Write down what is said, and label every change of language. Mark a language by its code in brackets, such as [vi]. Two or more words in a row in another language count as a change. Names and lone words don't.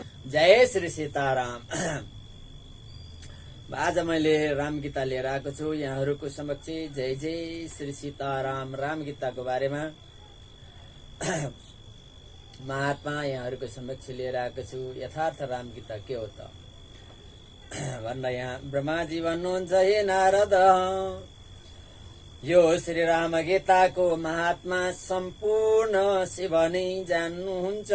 [ne] जय श्री सीताराम। आज मैले राम गीता लिएर आएको छु यहाँहरूको समक्ष। जय जय श्री सीताराम। राम गीताको बारेमा महात्मा यहाँहरूको समक्ष लिएर आएको छु। यथार्थ राम गीता के हो त भन्दा यहाँ ब्रह्माजी भन्नुहुन्छ, हे नारद, यो श्री राम गीताको महात्मा सम्पूर्ण शिव नै जान्नुहुन्छ।